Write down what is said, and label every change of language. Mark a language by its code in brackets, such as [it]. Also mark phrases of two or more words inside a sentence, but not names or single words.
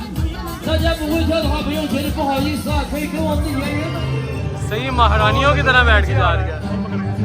[zh] 大家不会跳的话，不用觉得不好意思啊，可以跟我们的演员。 [hi] सही महारानियों की तरह बैठ के जा रही है।